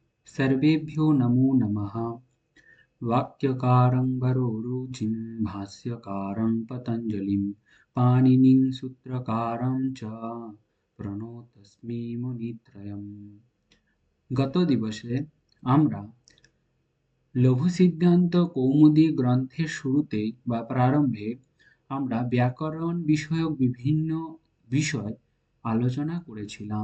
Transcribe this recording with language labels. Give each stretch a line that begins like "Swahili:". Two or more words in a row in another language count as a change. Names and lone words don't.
Sanskrit: सर्वेभ्यो नमो नमः। वाक्यकारं वरोरुचिं भाष्यकारं पतञ्जलिं पाणिनिं सूत्रकारं च প্রণতস্মি মুনিত্রয়म्।
Bangla: গত দিবসে আমরা লঘু সিদ্ধান্ত কৌমুদী গ্রন্থের শুরুতে বা প্রারম্ভে আমরা ব্যাকরণ বিষয়ক বিভিন্ন বিষয় আলোচনা করেছিলাম।